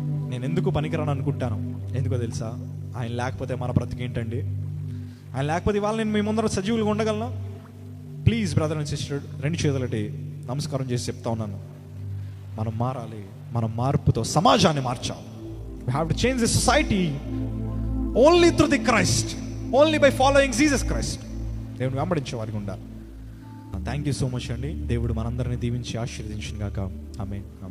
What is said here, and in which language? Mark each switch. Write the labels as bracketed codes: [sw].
[te] నేను ఎందుకు పనికిరాను అనుకుంటాను, ఎందుకో తెలుసా? ఆయన లేకపోతే మన బ్రతికేంటండి? ఆయన లేకపోతే ఇవాళ నేను మీ ముందర సజీవులుగా ఉండగలను? [en] please brother and sister, [te] 2 చేతులటి నమస్కారం చేసి చెప్తా ఉన్నాను, మనం మారాలి. మనం మార్పుతో సమాజాన్ని మార్చాలి. [en] We have to change the society only through the Christ, only by following Jesus Christ. [te] దేవుని వెంబడించే వారికి ఉండాలి. [en] thank you so much [te] అండి. దేవుడు మనందరినీ దీవించి ఆశీర్వదించును గాక. ఆమేన్.